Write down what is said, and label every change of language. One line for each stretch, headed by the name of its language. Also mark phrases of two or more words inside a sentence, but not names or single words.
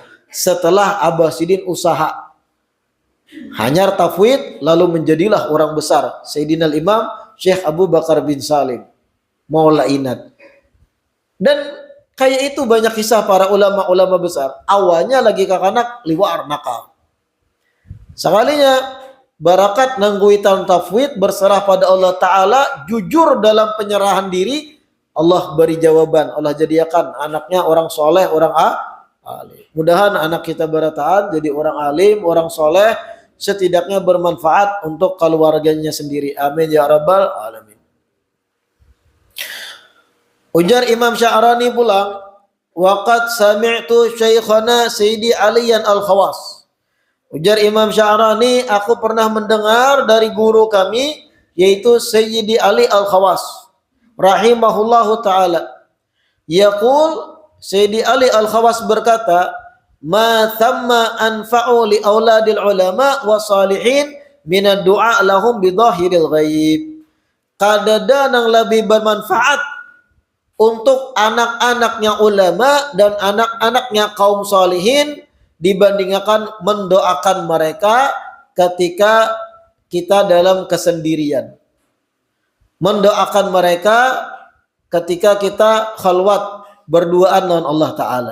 Indonesian: Setelah Abah Sidin usaha hanyar tafwid, lalu menjadilah orang besar Sayyidina Imam Syekh Abu Bakar bin Salim Maula Inat. Dan Kayak itu banyak kisah para ulama-ulama besar. Awalnya lagi kakanak liwar nakal. Sekalinya barakat nangguitan tafwid berserah pada Allah Ta'ala, jujur dalam penyerahan diri, Allah beri jawaban. Allah jadikan anaknya orang soleh, orang alim. Mudahan anak kita berataan jadi orang alim, orang soleh, setidaknya bermanfaat untuk keluarganya sendiri.
Arabic: آمين يا رب العالمين.
Indonesian: Ujar Imam Sya'rani pulang,
Arabic: وقد سمعت شيخنا
Indonesian: Sayyidi Aliyan Al-Khawas. Ujar Imam Sya'rani, aku pernah mendengar dari guru kami, yaitu Sayyidi Ali Al-Khawas
Arabic: رحمه الله تعالى. Yaqul, Sayyidi Ali Al-Khawas berkata, ما ثم أنفع لأولاد العلماء والصالحين من الدعاء لهم بظهر الغيب.
Indonesian: Kadada nang lebih bermanfaat untuk anak-anaknya ulama dan anak-anaknya kaum salihin dibandingkan mendoakan mereka ketika kita dalam kesendirian. Mendoakan mereka ketika kita khalwat berduaan dengan Allah Ta'ala.